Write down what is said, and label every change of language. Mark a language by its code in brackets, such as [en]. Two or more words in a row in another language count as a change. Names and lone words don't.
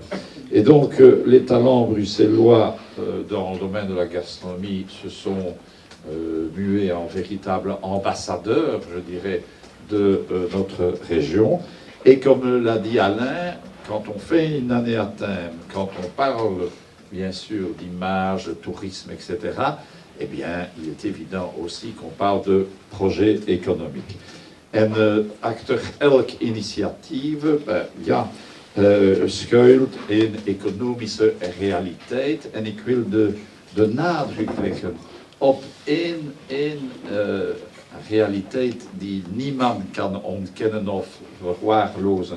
[fr] Et donc, les talents bruxellois dans le domaine de la gastronomie se sont mués en véritables ambassadeurs, je dirais, de notre région. Et comme l'a dit Alain, quand on fait une année à thème, quand on parle, bien sûr, d'image, de tourisme, etc., eh bien, il est évident aussi qu'on parle de projet économique. [nl] En achter elke initiatieve schuilt een economische realiteit. En ik wil de nadruk leggen op één realiteit die niemand kan ontkennen of verwaarlozen.